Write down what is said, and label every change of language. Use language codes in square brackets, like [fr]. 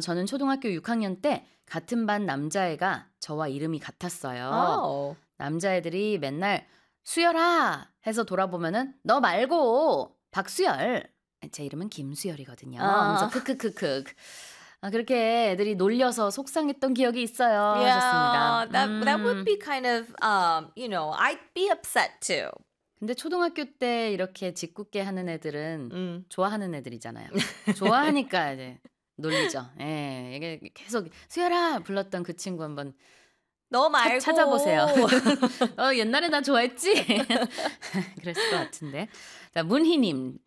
[ko] 저는 초등학교 6학년 때 같은 반 남자애가 저와 이름이 같았어요. [en] Oh. [ko] 남자애들이 맨날 수열아 해서 돌아보면은 너 말고 박수열. 제 이름은 김수열이거든요. 그래서 크크크크. 그렇게 애들이 놀려서 속상했던 기억이 있어요. [en] That would be kind of, you know, I'd be upset too. [ko] 근데 초등학교 때 이렇게 짓궂게 하는 애들은 좋아하는 애들이잖아요. 좋아하니까 이제 놀리죠. 예, 이게 계속 수열아 불렀던 그 친구 한번 너 말고 찾아보세요. 옛날에 나 좋아했지? 그랬을 것 같은데. 자, 문희님.